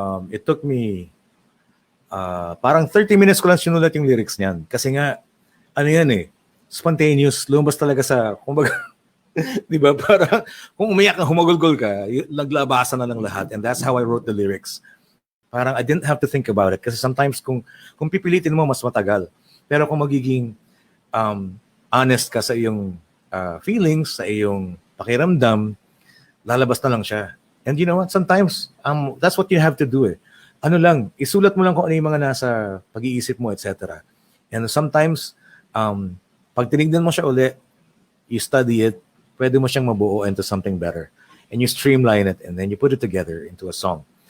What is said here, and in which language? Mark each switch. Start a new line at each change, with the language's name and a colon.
Filipino: It took me parang 30 minutes ko lang sinulat yung lyrics niyan. Kasi nga, ano yan spontaneous, lumabas talaga sa, kumbaga, di ba? Para kung umiyak ka, humagulgol ka, naglabasan na lang lahat. And that's how I wrote the lyrics.
English: Parang I didn't have to think about it kasi sometimes kung pipilitin mo mas matagal.
Filipino: Pero kung magiging honest ka sa iyong feelings, sa iyong pakiramdam, lalabas na lang siya.
English: And you know what? Sometimes that's what you have to do.
Filipino: Ano lang, isulat mo lang kung ano yung mga nasa pag-iisip mo, etc. And sometimes pag tinignan mo siya uli, you study it, pwede mo siyang mabuo into something better.
English: And you streamline it and then you put it together into a song.